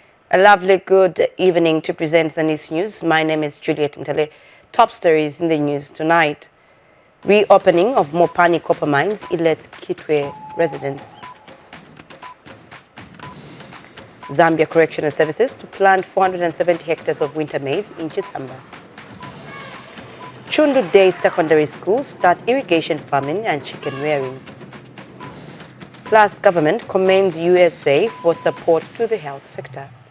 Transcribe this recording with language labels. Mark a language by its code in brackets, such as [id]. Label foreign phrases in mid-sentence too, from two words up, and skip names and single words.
[en] A lovely good evening to present Zanis News. My name is Juliet Ntale. Top stories in the news tonight. Reopening of Mopani copper mines elets Kitwe residents. Zambia Correctional Services to plant 470 hectares of winter maize in Chisamba. Chundu Day Secondary School start irrigation farming and chicken rearing. Plus, government commends USA for support to the health sector.